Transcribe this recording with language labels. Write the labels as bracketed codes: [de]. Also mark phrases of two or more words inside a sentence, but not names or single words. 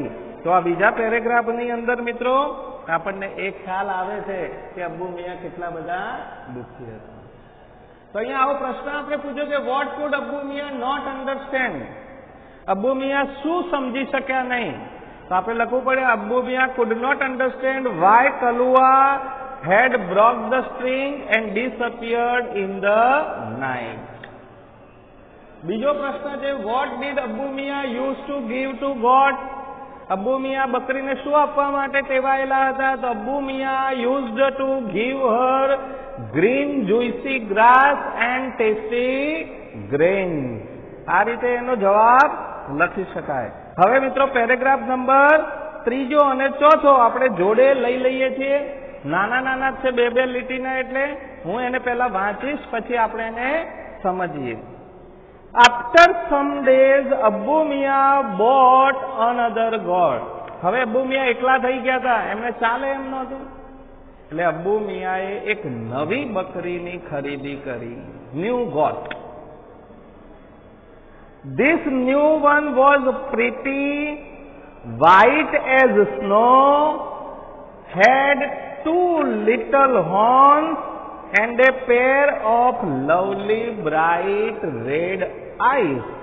[gu] તો આ બીજા પેરેગ્રાફની અંદર મિત્રો આપણને એક ખ્યાલ આવે છે કે અબ્બુ મિયા કેટલા બધા દુઃખી હતા. તો અહીંયા આવો પ્રશ્ન આપણે પૂછ્યો કે [en] what could Abbu Miya not understand. [gu] અબ્બુ મિયા શું સમજી શક્યા નહીં? તો આપણે લખવું પડે અબ્બુ મિયા [en] could not understand why Kalua had broke the string and disappeared in the night. [gu] બીજો પ્રશ્ન છે [en] what did અબ્બુ મિયા used to give to God? [gu] અબ્બુ મિયા બકરીને શું આપવા માટે ટેવાયેલા હતા? [en] તો અબ્બુ મિયા used to give her green juicy grass and tasty grains. [gu] આ રીતે એનો જવાબ લખી શકાય. હવે મિત્રો પેરેગ્રાફ નંબર 3 અને 4 આપણે જોડે લઈ લઈએ છીએ. નાના નાના છે, બે લીટીના, એટલે હું એને પહેલા વાંચીશ, પછી આપણે એને સમજીએ. [en] After some days, અબ્બુ મિયા bought another goat. [gu] હવે અબ્બુ મિયા એકલા થઈ ગયા હતા, એમને ચાલે એમ નહોતું, એટલે અબ્બુ મિયાએ એક નવી બકરીની ખરીદી કરી. [en] New goat. This new one was pretty, white as snow, had 2 little horns and a pair of lovely bright red eyes.